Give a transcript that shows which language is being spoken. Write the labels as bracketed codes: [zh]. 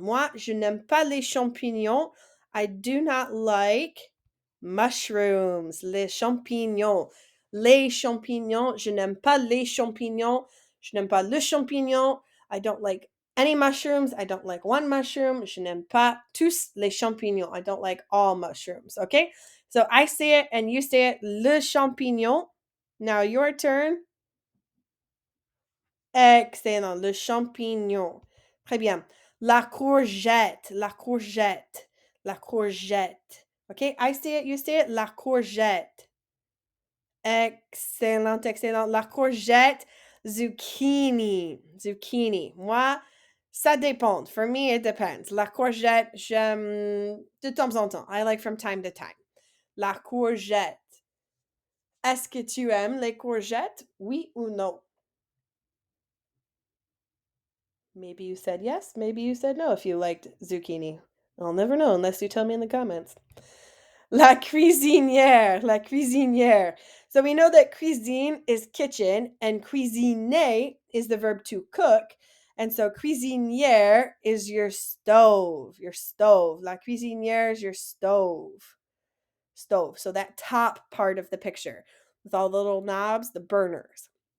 [fr] Moi, je n'aime pas les champignons. [en] I do not like mushrooms. [fr] Les champignons. Les champignons. Je n'aime pas les champignons. Je n'aime pas le champignon. [en] I don't like any mushrooms. I don't like one mushroom. [fr] Je n'aime pas tous les champignons. [en] I don't like all mushrooms. Okay? So I say it and you say it. Le champignon. Now your turn. [fr] Excellent. Le champignon. Très bien. La courgette. [en] La courgette. La courgette. Okay? I say it, you say it. [fr] La courgette. Excellent, excellent. [en] La courgette, zucchini. Zucchini. [fr] Moi, ça dépend. [en] For me, it depends. [fr] La courgette, j'aime de temps en temps. [en] I like from time to time. [fr] La courgette. Est-ce que tu aimes les courgettes? Oui ou non? [en] Maybe you said yes, maybe you said no if you liked zucchini. I'll never know unless you tell me in the comments. [fr] La cuisinière, la cuisinière. [en] So we know that cuisine is kitchen and cuisiner is the verb to cook. And so cuisinière is your stove, your stove. La cuisinière is your stove. Stove. So that top part of the picture with all the little knobs, the burners.